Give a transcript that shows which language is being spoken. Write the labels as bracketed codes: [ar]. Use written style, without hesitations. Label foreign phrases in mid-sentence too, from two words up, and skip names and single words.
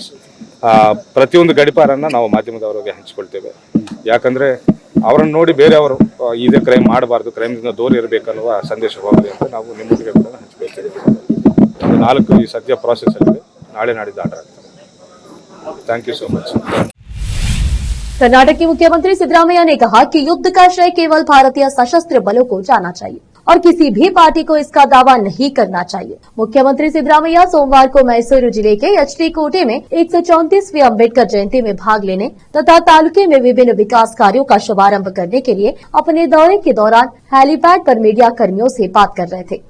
[kn] ಪ್ರತಿಯೊಂದು ಗಡಿಪಾರನ್ನ ನಾವು ಮಾಧ್ಯಮದವರಿಗೆ ಹಂಚಿಕೊಳ್ತೇವೆ. ಯಾಕಂದ್ರೆ ಅವರನ್ನು ನೋಡಿ ಬೇರೆಯವರು ಇದೇ ಕ್ರೈಮ್ ಮಾಡಬಾರ್ದು, ಕ್ರೈಮ್ದಿಂದ ದೂರ ಇರಬೇಕನ್ನುವ ಸಂದೇಶ ಹೋಗಲಿ ಅಂತ ನಾವು ನಿಮ್ಮೊಟ್ಟಿಗೆ ಕೂಡ ಹಂಚಿಕೊಳ್ತೇವೆ. 4 ಈ ಸದ್ಯ ಪ್ರಾಸೆಸ್ ಅಲ್ಲಿದೆ, ನಾಳೆ ನಾಡಿದ್ದು ಆರ್ಡರ್ ಆಗ್ತದೆ. [en] thank you so much. [hi] कर्नाटक के मुख्यमंत्री सिद्धरामैया ने कहा कि युद्ध का श्रेय केवल भारतीय सशस्त्र बलों को जाना चाहिए और किसी भी पार्टी को इसका दावा नहीं करना चाहिए। मुख्यमंत्री सिद्धरामैया सोमवार को मैसूरू जिले के एचडी कोटे में 134वीं अम्बेडकर जयंती में भाग लेने तथा तालुके में विभिन्न विकास कार्यों का शुभारंभ करने के लिए अपने दौरे के दौरान हेलीपैड पर मीडिया कर्मियों से बात कर रहे थे।